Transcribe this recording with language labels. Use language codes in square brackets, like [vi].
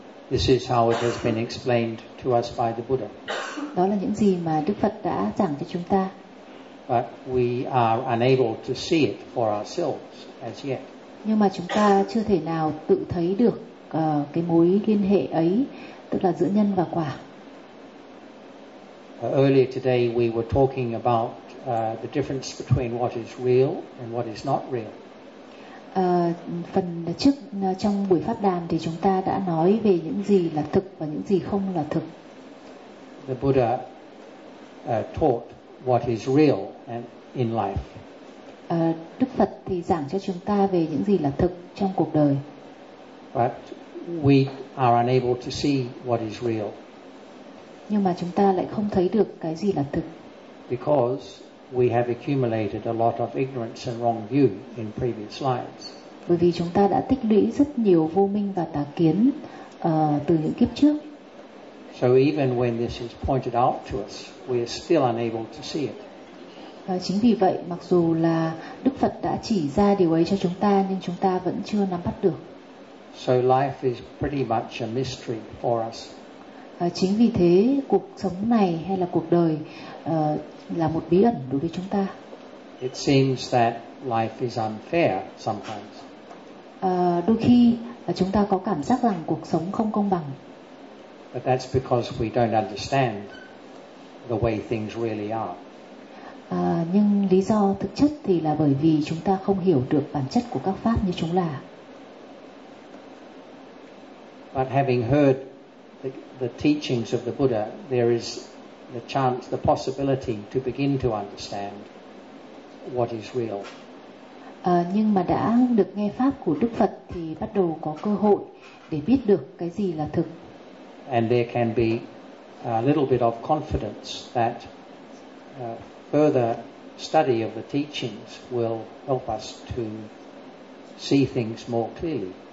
[en] This is how it has been explained to us by the Buddha. [vi] Đó là những gì mà Đức Phật đã giảng cho chúng ta. [en] But we are unable to see it for ourselves as yet. [vi] Nhưng mà chúng ta chưa thể nào tự thấy được cái mối liên hệ ấy, tức là giữa nhân và quả. [en] Earlier today we were talking about the difference between what is real and what is not real. [vi] Phần trước trong buổi pháp đàm thì chúng ta đã nói về những gì là thực và những gì không là thực. [en] The Buddha taught what is real and in life. [vi] Đức Phật thì giảng cho chúng ta về những gì là thực trong cuộc đời. [en] But we are unable to see what is real. [vi] Nhưng mà chúng ta lại không thấy được cái gì là thực. [en] Because we have accumulated a lot of ignorance and wrong view in previous lives. [vi] Bởi vì chúng ta đã tích lũy rất nhiều vô minh và tà kiến từ những kiếp trước. [en] So even when this is pointed out to us, we are still unable to see it. [vi] Chính vì vậy, mặc dù là Đức Phật đã chỉ ra điều ấy cho chúng ta, nhưng chúng ta vẫn chưa nắm bắt được. [en] So life is pretty much a mystery for us. [vi] Chính vì thế, cuộc sống này hay là cuộc đời là một bí ẩn đối với chúng ta. [en] It seems that life is unfair sometimes. [vi] Đôi khi chúng ta có cảm giác rằng cuộc sống không công bằng. [en] But that's because we don't understand the way things really are. [vi] Nhưng lý do thực chất thì là bởi vì chúng ta không hiểu được bản chất của các pháp như chúng là. [en] But having heard the teachings of the Buddha, there is the chance, the possibility to begin to understand what is real. [vi] Nhưng mà đã được nghe pháp của Đức Phật thì bắt đầu có cơ hội để biết được cái gì là thực. [en] And there can be a little bit of confidence that further study of the teachings will help us to see things more clearly.